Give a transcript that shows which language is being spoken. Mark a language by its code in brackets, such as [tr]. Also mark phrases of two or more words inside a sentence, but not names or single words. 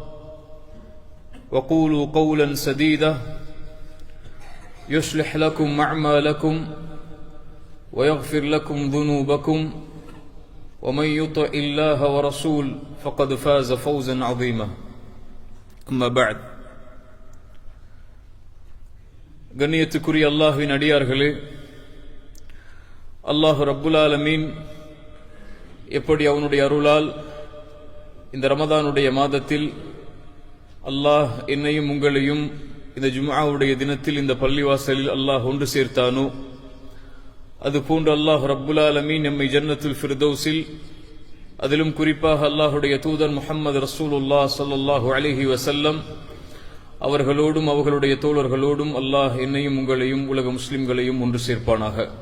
[ar] وقولوا قولا سديدا يصلح لكم أعمالكم ويغفر لكم ذنوبكم ومن يطع الله ورسول فقد فاز فوزا عظيما أما بعد [ta] கண்ணியத்துக்குரிய அல்லாஹ்வின் அடியார்களே, [ar] الله رب العالمين [ta] எப்படி அவனுடைய அருளால் இந்த ரமதானுடைய மாதத்தில் அல்லாஹ் என்னையும் உங்களையும் இந்த ஜும்ஆவுடைய தினத்தில் இந்த பள்ளிவாசலில் அல்லாஹ் ஒன்று சேர்த்தானோ, அதுபோன்று [ar] الله رب العالمين [ta] நம்மை ஜன்னத்துல் ஃபிர்தௌஸில், அதிலும் குறிப்பாக அல்லாஹுடைய தூதர் [ar] محمد رسول الله صلى الله عليه وسلم [ta] அவர்களோடும் அவர்களுடைய தோழர்களோடும் அல்லாஹ் என்னையும் உங்களையும் உலக முஸ்லிம்களையும் ஒன்று சேர்ப்பானாக.